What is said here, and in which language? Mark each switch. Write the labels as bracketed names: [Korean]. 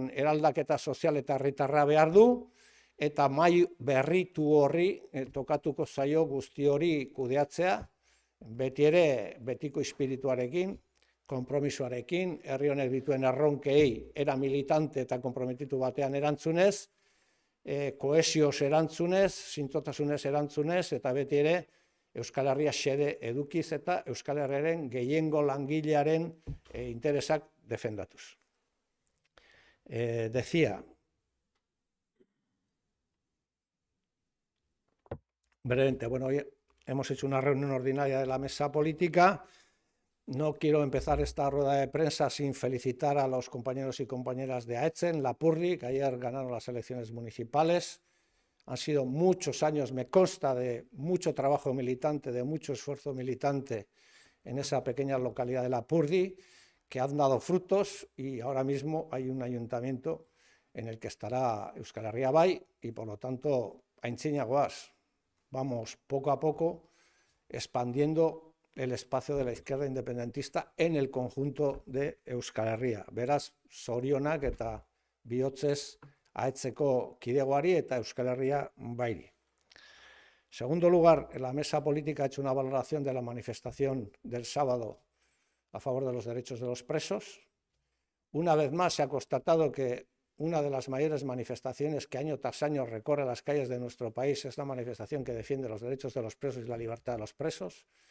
[Basque] eraldaketa sozial eta herritarra behar du, eta mai berritu horri tokatuko zaio guzti hori kudeatzea, beti ere betiko espirituarekin, konpromisoarekin, herri honek dituen erronkei era militante eta konprometitu batean erantzunez, kohesioz erantzunez, zintzotasunez erantzunez, eta beti ere Euskal Herria xede edukiz eta Euskal Herriaren gehiengo langilearen interesak defendatuz. [Spanish] Decía, brevemente, bueno, hoy hemos hecho una reunión ordinaria de la mesa política. No quiero empezar esta rueda de prensa sin felicitar a los compañeros y compañeras de Aetzen, Lapurdi, que ayer ganaron las elecciones municipales. Han sido muchos años, me consta, de mucho trabajo militante, de mucho esfuerzo militante en esa pequeña localidad de Lapurdi, que han dado frutos, y ahora mismo hay un ayuntamiento en el que estará Euskal Herria Bai, y por lo tanto, [Basque] aintzina goaz, [Spanish] vamos poco a poco expandiendo el espacio de la izquierda independentista en el conjunto de Euskal Herria. [Basque] Beraz, zorionak eta bihotzez Aetzeko kidegoari eta Euskal Herria Bairi. [Spanish] Segundo lugar, la mesa política ha hecho una valoración de la manifestación del sábado a favor de los derechos de los presos. Una vez más se ha constatado que una de las mayores manifestaciones que año tras año recorre las calles de nuestro país es la manifestación que defiende los derechos de los presos y la libertad de los presos.